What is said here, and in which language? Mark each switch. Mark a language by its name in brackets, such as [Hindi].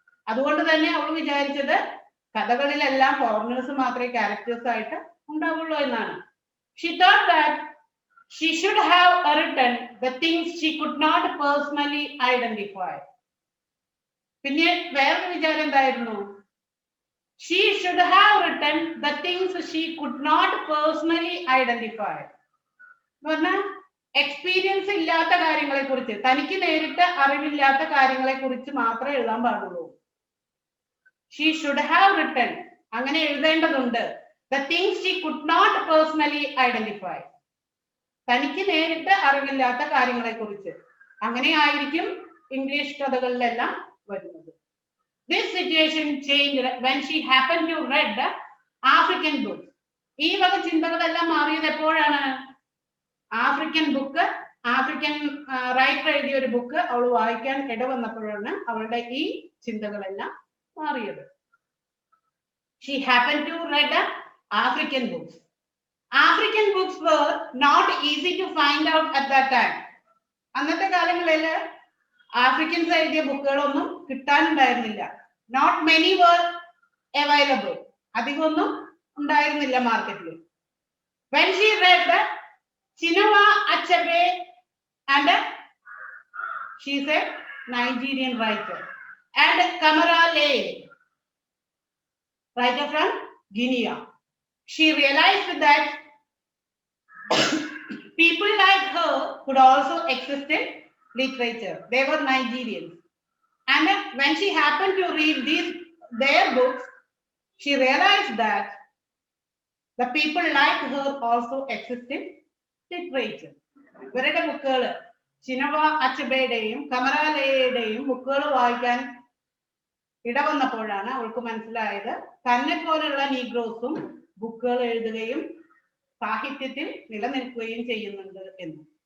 [Malayalam] അതുകൊണ്ട് തന്നെ അവൾ വിചാരിച്ചത് കഥകളിലെല്ലാം ഫോറിനേഴ്സ് മാത്രമേ ക്യാരക്ടേഴ്സ് ആയിട്ട് ഉണ്ടാവുള്ളൂ എന്നാണ്. [English] She thought that she should have written the things she could not personally identify. [Malayalam] പിന്നെ വേറൊരു വിചാരം എന്തായിരുന്നു? [English] She should have written the things she could not personally identify. [Malayalam] എന്ന് പറഞ്ഞാൽ എക്സ്പീരിയൻസ് ഇല്ലാത്ത കാര്യങ്ങളെ കുറിച്ച്, തനിക്ക് നേരിട്ട് അറിവില്ലാത്ത കാര്യങ്ങളെ കുറിച്ച് മാത്രമേ എഴുതാൻ പാടുള്ളൂ. [English] She should have written, [Malayalam] അങ്ങനെ എഴുതേണ്ടതുണ്ട്, [English] the things she could not personally identify. [Malayalam] തനിക്ക് നേരിട്ട് അറിവില്ലാത്ത കാര്യങ്ങളെ കുറിച്ച്. അങ്ങനെ ആയിരിക്കും ഇംഗ്ലീഷ് കഥകളിലെല്ലാം വരുന്നത്. [English] This situation changed when she happened to read African books. [Malayalam] ഈ വക ചിന്തകളെല്ലാം മാറിയത് എപ്പോഴാണ്? ആഫ്രിക്കൻ ബുക്ക്, ആഫ്രിക്കൻ റൈറ്റർ എഴുതിയ ഒരു ബുക്ക് അവൾ വായിക്കാൻ ഇടവന്നപ്പോഴാണ് അവളുടെ ഈ ചിന്തകളെല്ലാം മാറിയത്. [English] She happened to read African books. African books were not easy to find out at that time. [Malayalam] അന്നത്തെ കാലങ്ങളിൽ ആഫ്രിക്കൻസ് എഴുതിയ ബുക്കുകളൊന്നും കിട്ടാനുണ്ടായിരുന്നില്ല. [English] Not many were available. [Malayalam] അധികമൊന്നും ഉണ്ടായിരുന്നില്ല മാർക്കറ്റിൽ. [English] When she read Chinua Achebe, and she is a Nigerian writer, and Kamara Lane, writer from Guinea, she realized that people like her could also exist in literature. They were Nigerians. And when she happened to read their books, she realized that the people like her also exist in literature. [Malayalam] ഇവരുടെ ബുക്കുകൾ ചിനവ അച്ചബയുടെയും കമലാലയുടെയും ബുക്കുകൾ വായിക്കാൻ ഇടവന്നപ്പോഴാണ് അവൾക്ക് മനസ്സിലായത് തന്നെ പോലുള്ള നീഗ്രോസും ബുക്കുകൾ എഴുതുകയും സാഹിത്യത്തിൽ നിലനിൽക്കുകയും ചെയ്യുന്നുണ്ട് എന്ന്.